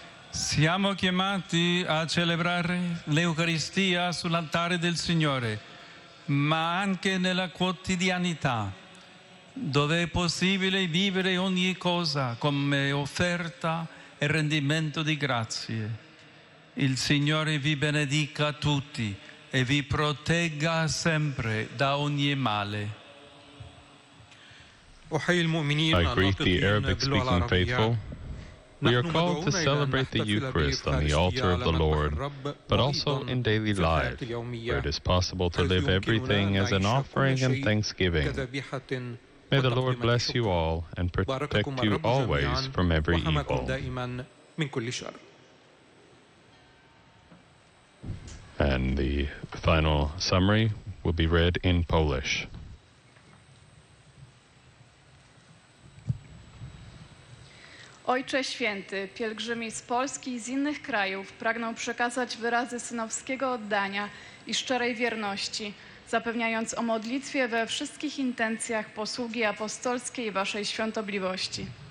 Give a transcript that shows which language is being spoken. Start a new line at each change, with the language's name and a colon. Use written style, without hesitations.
Italian: Siamo chiamati a celebrare l'Eucaristia sull'altare del Signore, ma anche nella quotidianità, dove è possibile vivere ogni cosa come offerta e rendimento di grazie. Il Signore vi benedica tutti e vi protegga sempre da ogni male.
English: I greet the Arabic-speaking faithful. We are called to celebrate the Eucharist on the altar of the Lord, but also in daily life, where it is possible to live everything as an offering and thanksgiving. May the Lord bless you all and protect you always from every evil. And the final summary will be read in Polish.
Polish: Ojcze Święty, pielgrzymi z Polski i z innych krajów pragną przekazać wyrazy synowskiego oddania i szczerej wierności, zapewniając o modlitwie we wszystkich intencjach posługi apostolskiej Waszej Świątobliwości.